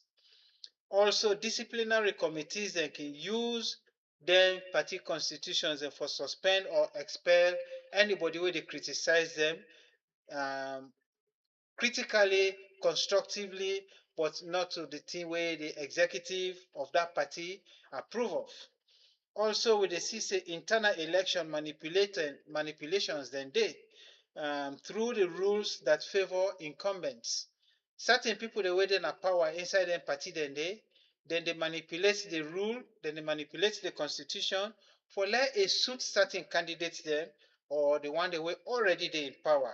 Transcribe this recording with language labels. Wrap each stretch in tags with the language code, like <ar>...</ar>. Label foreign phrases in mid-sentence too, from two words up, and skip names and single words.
<pcm>Also, disciplinary committees then can use them party constitutions for suspend or expel anybody where they criticize them critically, constructively, but not to the thing where the executive of that party approve of. Also, we dey see say internal election manipulations dem dey through the rules that favour incumbents. Certain people dey wey dey na power inside dem party dem dey manipulate the rule, dem dey manipulate the constitution for let e suit certain candidates dem or the one dem wey already dey in power.</pcm>